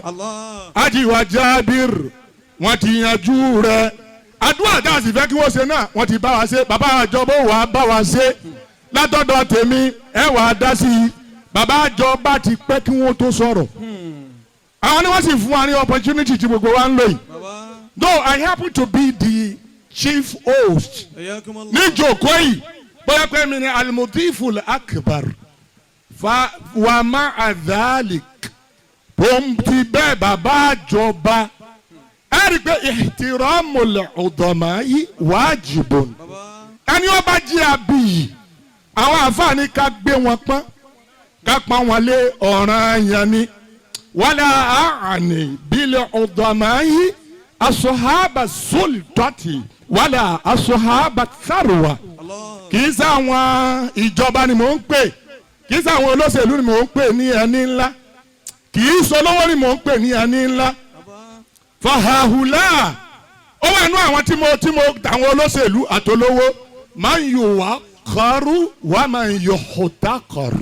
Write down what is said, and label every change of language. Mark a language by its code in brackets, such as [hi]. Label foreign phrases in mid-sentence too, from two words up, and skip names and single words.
[yo] Ajiwa Jabir wọ́n ti yanjú rẹ̀ àdúrà tá a sì fẹ́ kí wọ́n ṣe náà wọ́n ti bá wa ṣe bàbá àjọbọ̀ wà á bá wa ṣe látọ̀dọ̀ tèmi ẹ wà á dá sí i bàbá àjọba ti pẹ́ kí wọ́n tó sọ̀rọ̀ àwọn ni wọ́n sì fún wa ní opportunity tí gbogbo wa ń lò yìí [en] though I happen to be the chief host [yo] ní ìjókòó yìí bóyá pé mi ni al-Mutiful Akbar fa wa [ar] مع ذلك [yo] bó ti bẹ́ẹ̀ bàbá àjọba. Ẹ̀rí pé [ar] احترام العظماء واجب. [yo] Ẹni ó bá jí abiyì, àwọn àǹfààní ká gbé wọn pọ́n, ká pọ́n wọn lé ọ̀ranyàn ni. [ar] ولا أعني بالعظماء أصحاب السلطة ولا أصحاب الثروة. [yo] Kì í sáwọn ìjọba ni mò ń pè, kì í sáwọn olóṣèlú ni mò ń pè ní ẹni ńlá, kì í ṣolówó ni mò ń pè ní ẹni ńlá. Fahahula ó wà nú àwọn tí mo àwọn olóṣèlú àtolówó máa ń yò wá kọrú wà máa ń yò hótá kọrú.